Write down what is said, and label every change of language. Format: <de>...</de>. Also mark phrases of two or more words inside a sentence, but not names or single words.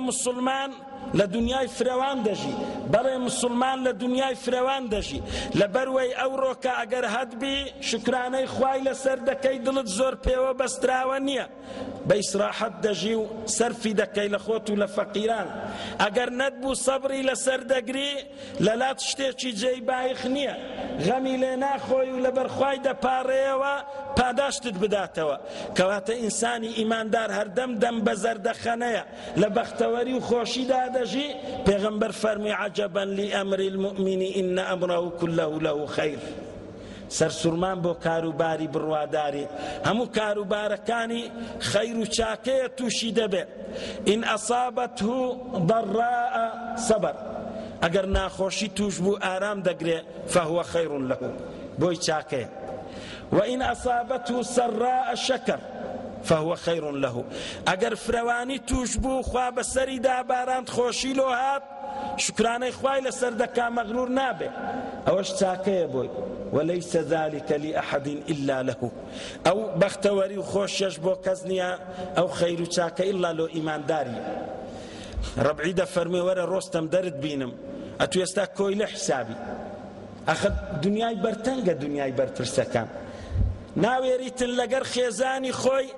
<ckb>مسلمان لە دنیای فرەوان دەژی، بەڵێ مسلمان لە دنیای فرەوان دەژی، لەبەروەی ئەو ڕۆکە ئەگەر هەتبی شکرانەی خوای لەسەر دەکەی، دڵت زۆر پێوە بەستراوە نییە، بە ئیسراحەت دەژی و سەرفی دەکەی لە خۆت و لە فەقیران، ئەگەر نەتبوو سەبری لەسەر دەگری لەلات شتێکی جێی بایخ نییە، غەمی لێ ناخۆی و لەبەر خوای دەپاڕێەوە پاداشتت بداتەوە. کەواتە ئینسانی ئیماندار هەردەم دەم بە زەردەخەنەیە لە بەختەوەری و خۆشیدا دەژی. پێغەمبەر فەرمی</ckb> <ar>عەجەبەن لئەمری المؤمن ئین ئەمرەه كله له خەیر.</ar> <ckb>سەرسوورمان بۆ کاروباری بڕواداری، هەموو کاروبارەکانی خەیر و چاکەیە تووشی دەبێ.</ckb> <ar>ئین ئەصابەته ضەراء سەبەر،</ar> <ckb>ئەگەر ناخۆشی توش بوو ئارام دەگرێ</ckb> <ar>فەهوە خەیر له،</ar> <ckb>بۆی چاکەیە.</ckb> <ar>وئین ئەصابەته سەراء شەکەر فهو خير له،</ar> <ckb>ئەگەر فرەوانی توش بوو خوا بەسەری داباراند خۆشی لۆ هات شکرانەی خوای لەسەر دەکا مەغرور نابێ، ئەوەش چاکەیە بۆی.</ckb> <ar>وليس ذلك لأحد إلا له،</ar> <ckb>ئەو بەختەوەری و خۆشیەش بۆ کەس نییە، ئەو خەیر و چاکە ئیلا لۆ ئیمانداریە. ڕەبعی دەفەرمێ وەرە ڕۆستەم دەرت بینم، ئەتوو ئێستا کۆی لە حسابی، ئەخە دنیای بەرتەنگە، دنیای بەرپرسەکان ناوێریتن لەگەر خێزانی خۆی</ckb>